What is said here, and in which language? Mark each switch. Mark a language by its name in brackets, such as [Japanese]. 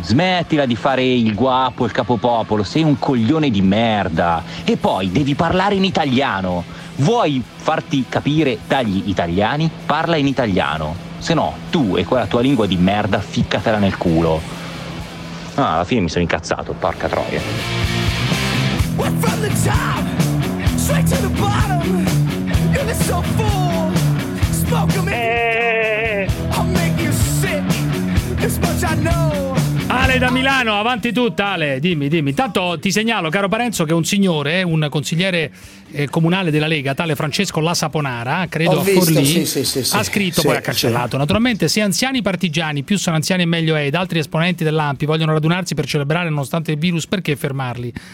[Italian] Smettila di fare il guapo, il capopopolo, sei un coglione di merda. E poi devi parlare in italiano. Vuoi farti capire dagli italiani? Parla in italiano. Se no, tu e quella tua lingua di merda, ficcatela nel culo. Ah, alla fine mi sono incazzato, porca troia. [English] We're from the top, straight to the bottom. You're so full, smoke me. I'll make you sick, this much I know. [Italian] Ale da Milano, avanti tutta. Ale, dimmi, dimmi. Intanto ti segnalo, caro Parenzo, che un signore, un consigliere comunale della Lega, tale Francesco La Saponara, credo, ho visto, a Forlì, sì, ha scritto, sì, poi ha cancellato. Sì. Naturalmente, se anziani partigiani, più sono anziani e meglio è, ed altri esponenti dell'ANPI vogliono radunarsi per celebrare nonostante il virus, perché fermarli?